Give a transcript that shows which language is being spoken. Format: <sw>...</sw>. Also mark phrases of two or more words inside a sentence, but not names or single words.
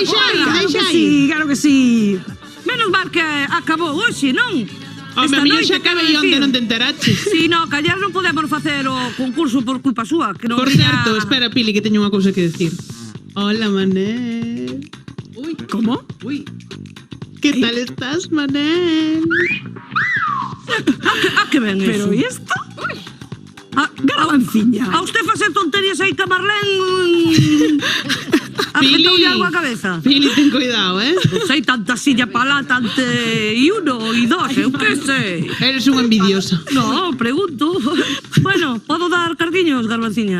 <gl>Deixa aí, fora. Claro que Deixa aí. sí, claro que sí. Menos mal que acabou hoxe, non? Home, Esta a miña noite, xa quero acabei onde decir. non te enteraches. Si, no, que ayer non podemos facer o concurso por culpa súa. Que non Por viña- certo, espera, Pili, que teño unha cousa que decir. Hola, Manel. Uy, ¿Cómo? uy. ¿Qué tal estás, Manel? A que ven Pero</gl> <es>eso? ¿y esto?</es> <gl>Garabanciña. Garabanciña. A usted facer tonterías aí que a Marlene... Afetoulle algo a cabeza. Pili, ten cuidado, Non sei, tanta silla para lá, tante... E uno, e dos, eu que sei. Eres unha envidiosa.</gl> <es>No, pregunto.</es> <gl>Bueno, podo dar cartiños, Garbanciña?</gl>